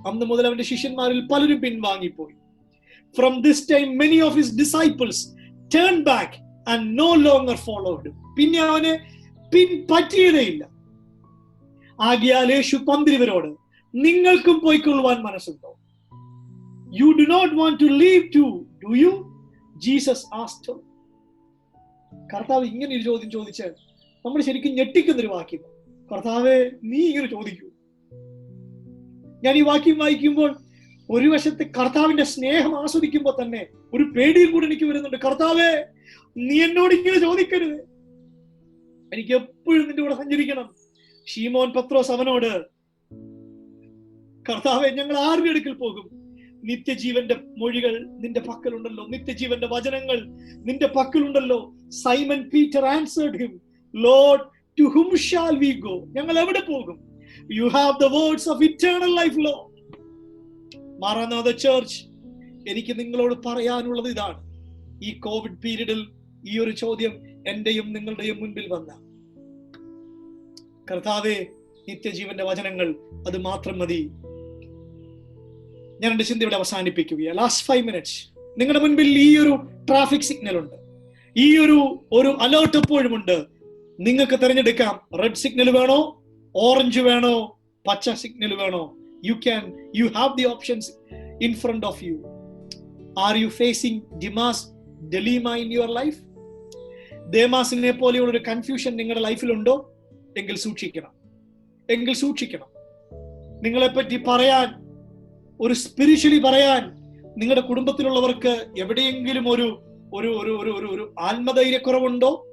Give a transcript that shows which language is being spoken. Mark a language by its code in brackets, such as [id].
[ml] അന്ന് മുതൽ അവന്റെ ശിഷ്യന്മാരിൽ പലരും പിൻവാങ്ങിപ്പോയി. [en] From this time many of his disciples turned back and no longer followed him. [ml] പിന്നെ അവനെ പിൻപറ്റിയതേയില്ല. ആകയാൽ യേശു 12 നിങ്ങൾക്കും പോയിക്കൊള്ളുവാൻ മനസ്സുണ്ടോ? [en] You do not want to leave too, do you? Jesus asked him. [ml] കർത്താവ് ഇങ്ങനെ ഒരു ചോദ്യം ചോദിച്ചാൽ നമ്മൾ ശരിക്കും ഞെട്ടിക്കുന്നൊരു വാക്യം. കർത്താവേ, നീ ഇങ്ങനെ ചോദിക്കൂ? ഞാൻ ഈ വാക്യം വായിക്കുമ്പോൾ ഒരു വശത്തെ കർത്താവിന്റെ സ്നേഹം ആസ്വദിക്കുമ്പോൾ തന്നെ ഒരു പേടിയും കൂടി എനിക്ക് വരുന്നുണ്ട്. കർത്താവേ, നീ എന്നോട് ഇങ്ങനെ ചോദിക്കരുത്. എനിക്ക് എപ്പോഴും നിന്റെ കൂടെ സഞ്ചരിക്കണം. ശീമോൻ പത്രോസ് അവനോട്, കർത്താവേ, ഞങ്ങൾ ആരുടെ അടുക്കൽ പോകും? നിത്യജീവന്റെ മൊഴികൾ നിന്റെ പക്കലുണ്ടല്ലോ, നിത്യജീവന്റെ വചനങ്ങൾ നിന്റെ പക്കലുണ്ടല്ലോ. [en] Simon Peter answered him, Lord, to whom shall we go? [ml] ഞങ്ങൾ എവിടെ പോകും? [en] You have the words of eternal life, Lord. [ml] Maranatha church, എനിക്ക് നിങ്ങളോട് പറയാനുള്ളത് ഇതാണ്. ഈ കോവിഡ് പീരീഡിൽ ഈ ഒരു ചോദ്യം എന്റെയും നിങ്ങളുടെയും മുൻപിൽ വന്ന, കർത്താവേ, നിത്യജീവന്റെ വചനങ്ങൾ അത് മാത്രം മതി. ഞാൻ എന്റെ ചിന്ത ഇവിടെ അവസാനിപ്പിക്കുകയാണ്. Last [en] 5 minutes. [ml] നിങ്ങളുടെ മുൻപിൽ ഈ ഒരു ട്രാഫിക് സിഗ്നൽ ഉണ്ട്, ഈ ഒരു അലേർട്ട് എപ്പോഴും ഉണ്ട്. നിങ്ങൾക്ക് തിരഞ്ഞെടുക്കാം. റെഡ് സിഗ്നൽ വേണോ, ഓറഞ്ച് വേണോ, പച്ച സിഗ്നൽ വേണോ? [en] You have the options in front of you. Are you facing Demas dilemma in your life? [ml] ദേമാസിനെ പോലെയുള്ള ഒരു കൺഫ്യൂഷൻ നിങ്ങളുടെ ലൈഫിലുണ്ടോ? എങ്കിൽ സൂക്ഷിക്കണം. നിങ്ങളെപ്പറ്റി പറയാൻ ഒരു സ്പിരിച്വലി പറയാൻ നിങ്ങളുടെ കുടുംബത്തിലുള്ളവർക്ക് എവിടെയെങ്കിലും ഒരു ഒരു ഒരു ഒരു ഒരു ഒരു ആത്മധൈര്യക്കുറവുണ്ടോ?